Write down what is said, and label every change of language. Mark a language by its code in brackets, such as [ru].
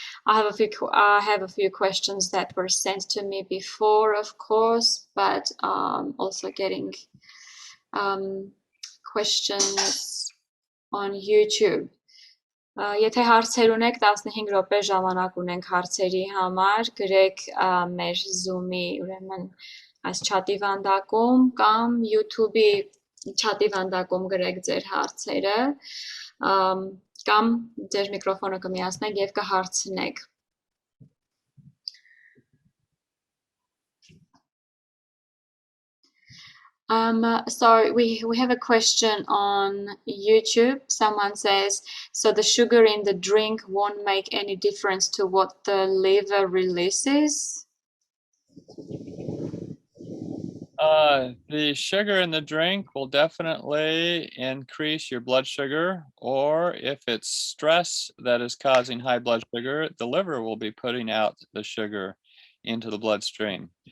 [en] I have a few questions that were sent to me before, of course, but also getting questions on YouTube. [hy] Եթե հարցեր ունեք, 15 րոպե ժամանակ ունենք հարցերի համար, գրեք մեր Zoom-ի, ուրեմն այս չաթի վանդակում կամ YouTube-ի չաթի վանդակում գրեք ձեր հարցերը, կամ ձեր միկրոֆոնը կմիացնեք եւ կհարցնեք։ [en] So we have a question on YouTube. Someone says, so the sugar in the drink won't make any difference to what the liver releases? The sugar in the drink will definitely increase your blood sugar, or if it's stress that is causing high blood sugar, the liver will be putting out the sugar into the bloodstream.